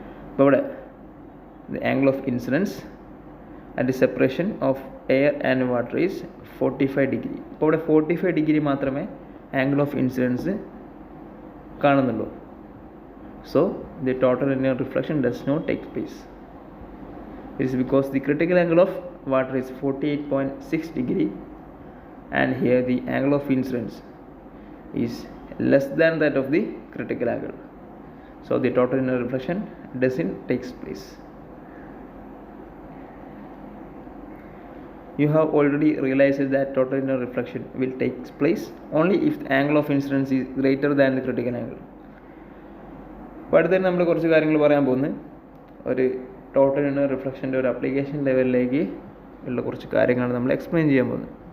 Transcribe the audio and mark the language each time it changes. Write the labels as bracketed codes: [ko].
[ml] അപ്പോൾ ഇവിടെ [en] The angle of incidence at the separation of air and water is 45 degree. [ml] അപ്പോൾ ഇവിടെ 45 degree മാത്രമേ ആംഗിൾ ഓഫ് ഇൻസിഡൻസ് കാണുന്നുള്ളൂ. [en] So the total internal reflection does not take place. It is because the critical angle of water is 48.6 degree and here the angle of incidence is less than that of the critical angle. So the total internal reflection doesn't take place. You have already realized that total internal reflection will take place only if the angle of incidence is greater than the critical angle. [ml] അപ്പോൾ അടുത്തന്നെ നമ്മൾ കുറച്ച് കാര്യങ്ങൾ പറയാൻ പോകുന്നത് ഒരു total internal റിഫ്ലക്ഷൻ്റെ ഒരു application ലെവലിലേക്ക് ഉള്ള കുറച്ച് കാര്യങ്ങളാണ് നമ്മൾ എക്സ്പ്ലെയിൻ ചെയ്യാൻ പോകുന്നത്.